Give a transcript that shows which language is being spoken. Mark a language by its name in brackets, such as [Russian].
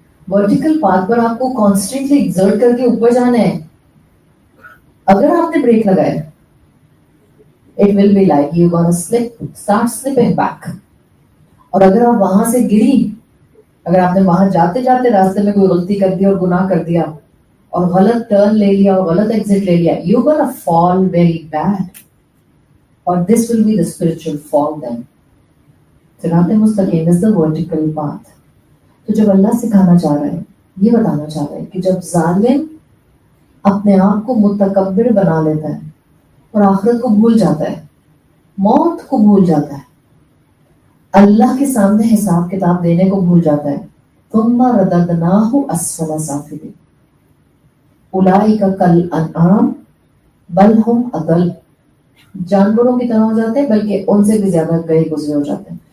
[English] Vertical path [Urdu] پر آپ کو [English] constantly exert [Urdu] کر کے اوپر جانا ہے. اگر آپ نے بریک لگایا [English] it will be like you're gonna start slipping back. [Urdu] اور اگر آپ وہاں سے گری، اگر آپ نے وہاں جاتے جاتے راستے میں کوئی غلطی کر دی اور گناہ کر دیا اور غلط ٹرن لے لیا اور غلط ایگزٹ لے لیا، [English] you're gonna fall very bad. اور this will be the spiritual fall then. صراط مستقیم is the vertical path. [Urdu] تو جب اللہ سکھانا چاہ رہا ہے، یہ بتانا چاہ رہا ہے کہ جب ظالم اپنے آپ کو متکبر بنا لیتا ہے اور آخرت کو بھول جاتا ہے، موت کو بھول جاتا ہے، اللہ کے سامنے حساب کتاب دینے کو بھول جاتا ہے، [Arabic] ثم رددناہ اسفل سافلین اولئک کالانعام بل ہم اضل، [Urdu] جانوروں کی طرح ہو جاتے ہیں بلکہ ان سے بھی زیادہ گئے گزرے ہو جاتے ہیں.